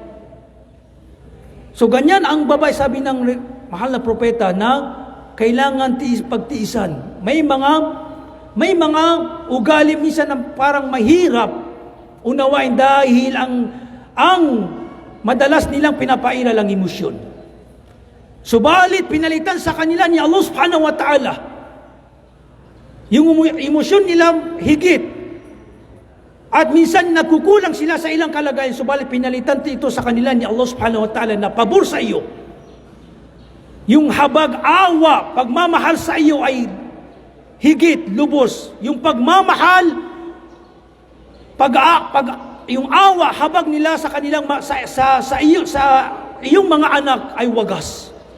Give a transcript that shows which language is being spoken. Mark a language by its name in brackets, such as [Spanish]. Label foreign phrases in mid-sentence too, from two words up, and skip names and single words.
[Filipino] So ganyan ang babae, sabi ng mahal na propeta, na kailangan pagtiisan. May mga ugali minsan na parang mahirap unawain dahil ang madalas nilang pinapairal ang emosyon. Subalit pinalitan sa kanila ni Allah [Arabic] سبحانه وتعالى [Filipino] Yung emosyon nila higit. At minsan nagkukulang sila sa ilang kalagayan, subalit pinalitan ito sa kanila ni Allah [Arabic] سبحانه وتعالى [Filipino] na pabor sa iyo. Yung habag awa, pagmamahal sa iyo ay higit, lubos. Yung pagmamahal, yung awa, habag nila sa kanilang sa iyong mga anak ay wagas.